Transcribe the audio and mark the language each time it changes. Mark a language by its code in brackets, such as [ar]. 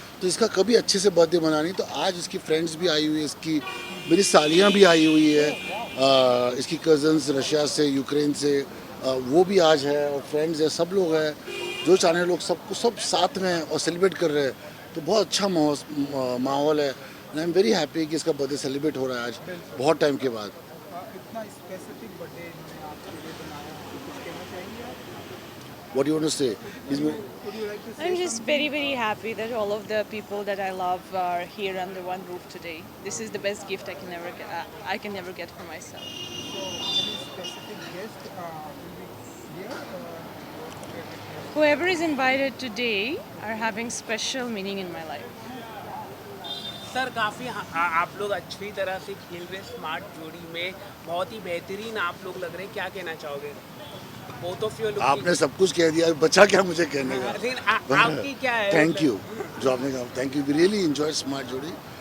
[hi] तो इसका कभी अच्छे से बर्थडे मना नहीं। तो आज इसकी फ्रेंड्स भी आई हुई है, इसकी मेरी सालियाँ भी आई हुई है, इसकी कज़न्स रशिया से, यूक्रेन से, वो भी आज है और फ्रेंड्स है, सब लोग हैं जो चाहने लोग सब साथ में हैं और सेलिब्रेट कर रहे हैं। तो बहुत अच्छा माहौल है। [en] I am very happy [hi] कि इसका बर्थडे सेलिब्रेट हो रहा है आज बहुत टाइम के बाद। इतना स्पेसिफिक बर्थडे इन्होंने आपके लिए बनाया, कुछ कहना चाहेंगे आप? [en] What you want to say? Would you like to say I'm just very, very happy that all of the people that I love are here under one roof today. This is the best gift I can never get for myself. any specific guest will be here? Whoever is invited today are having special meaning in my life. [hi] Sir काफ़ी आप लोग अच्छी तरह से खेल रहे, smart जोड़ी में बहुत ही बेहतरीन आप लोग लग रहे हैं, क्या कहना चाहोगे? [en] both of your [hi] आपने सब कुछ कह दिया, बचा क्या मुझे कहने का? आपकी क्या है? [en] thank you [hi] जो आपने कहा, [en] Thank you. We really enjoy smart जोड़ी।